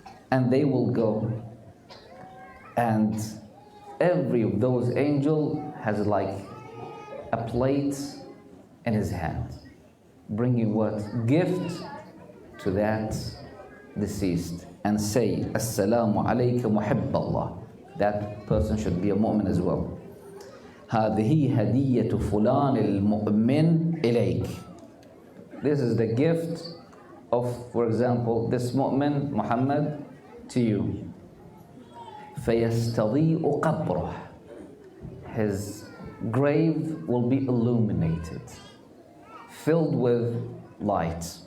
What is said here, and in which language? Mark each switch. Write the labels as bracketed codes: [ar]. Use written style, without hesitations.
[en] And they will go, and every of those angels has like a plate in his hand, bringing what? Gift to that deceased, and say, Assalamu alayka muhibballah. That person should be a mu'min as well. [ar] هذه هدية فلان المؤمن إليك. [en] This is the gift of, for example, this mu'min, Muhammad, to you. [ar] فَيَسْتَضِيءُ قَبْرُهُ. [en] His grave will be illuminated, filled with light.